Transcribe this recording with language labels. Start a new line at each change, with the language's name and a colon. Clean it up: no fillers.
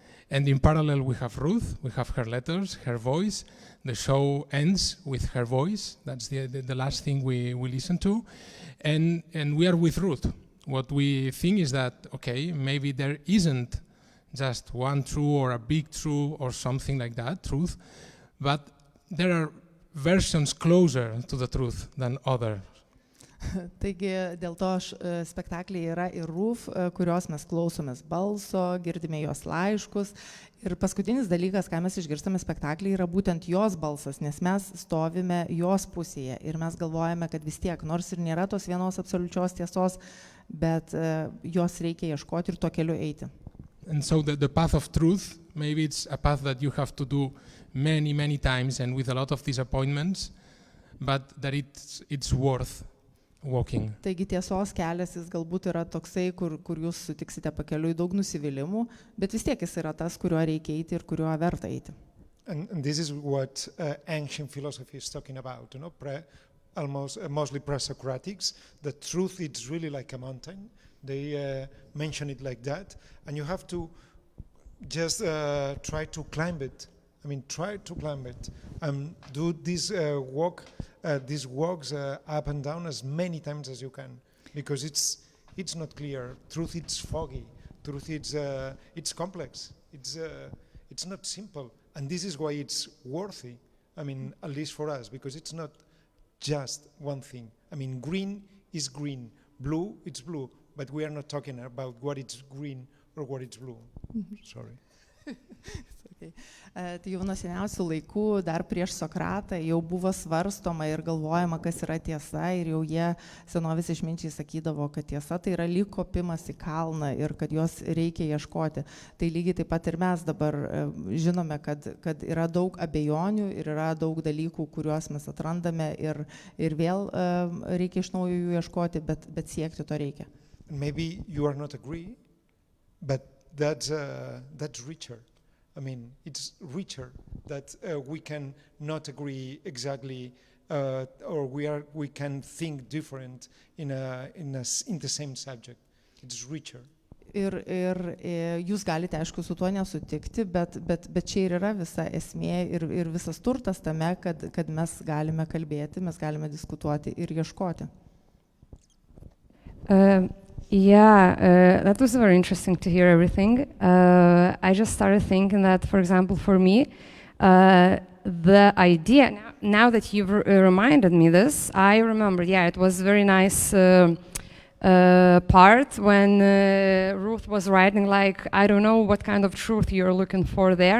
English: And in parallel we have Ruth, we have her letters, her voice. The show ends with her voice. That's the last thing we listen to. And we are with Ruth. What we think is that, okay, maybe there isn't just one true or a big true or something like that, truth, but there are versions closer to the truth than others.
Lithuanian: Taigi dėl to spektaklyje yra ir Ruth, kurios mes klausomės balso, girdime jos laiškus. Ir paskutinis dalykas, ką mes išgirstame spektaklyje, yra būtent jos balsas, nes mes stovime jos pusėje ir mes galvojame, kad vis tiek, nors ir nėra tos vienos absoliučios tiesos, bet jos reikia ieškoti ir tuo keliu eiti.
English: And so the path of truth, maybe it's a path that you have to do many times and with a lot of disappointments, but that it's worth walking.
Lithuanian: Taigi tiesos kelias jis galbūt yra toksai, kur jūs sutiksite pakeliui daug nusivylimų, bet vis tiek jis yra tas, kuriuo reikia eiti ir kuriuo verta eiti.
English: And this is what ancient philosophy is talking about, you know, mostly pre-Socratics. The truth is really like a mountain. They mention it like that, and you have to just try to climb it. I mean, try to climb it and do this these walks up and down as many times as you can, because it's not clear. Truth, it's foggy. Truth, it's complex. It's not simple, and this is why it's worthy. I mean, at least for us, because it's not just one thing. I mean, green is green, blue it's blue, but we are not talking about what it's green or what it's blue. Sorry.
Lithuanian: Tai jau nuo seniausių laikų, dar prieš Sokratą, jau buvo svarstoma ir galvojama, kas yra tiesa, ir jau jie senovės išminčiai sakydavo, kad tiesa tai yra lyg kopimas į kalną ir kad jos reikia ieškoti. Tai lygiai taip pat ir mes dabar žinome, kad yra daug abejonių ir yra daug dalykų, kuriuos mes atrandame ir vėl reikia iš naujo jų ieškoti, bet siekti to reikia.
English: Maybe you are not agree, but that's richer. I mean, it's richer that we can not agree exactly, or we can think different in the same subject. It's richer.
Lithuanian: Ir jūs galite, aišku, su tuo nesutikti, bet čia ir yra visa esmė ir visas turtas tame, kad mes galime kalbėti, mes galime diskutuoti ir ieškoti.
English: That was very interesting to hear everything. I just started thinking that, for example, for me, the idea, now that you've reminded me this, I remember, it was very nice part when Ruth was writing, like, I don't know what kind of truth you're looking for there.